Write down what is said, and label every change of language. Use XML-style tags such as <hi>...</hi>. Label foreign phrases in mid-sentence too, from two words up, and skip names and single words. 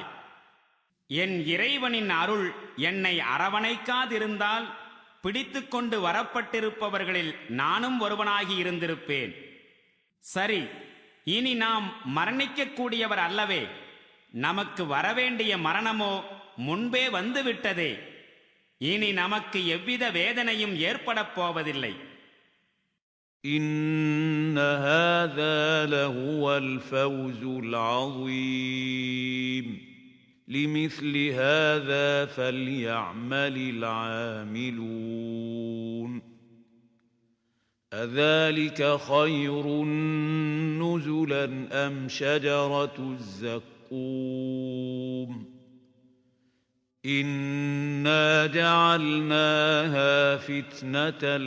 <ta>என் இறைவனின் அருள் என்னை அரவணைக்காதிருந்தால் பிடித்து கொண்டு வரப்பட்டிருப்பவர்களில் நானும் ஒருவனாகி இருந்திருப்பேன். சரி, இனி நாம் மரணிக்கக்கூடியவர் அல்லவே. நமக்கு வரவேண்டிய மரணமோ முன்பே வந்துவிட்டதே. இனி நமக்கு எவ்வித வேதனையும் ஏற்படப் போவதில்லை.</ta> <ar>إن هذا لهو الفوز العظيم لمثل هذا فليعمل العاملون أذلك خير نزلا أم شجرة الزقوم إنا جعلناها فتنة</ar>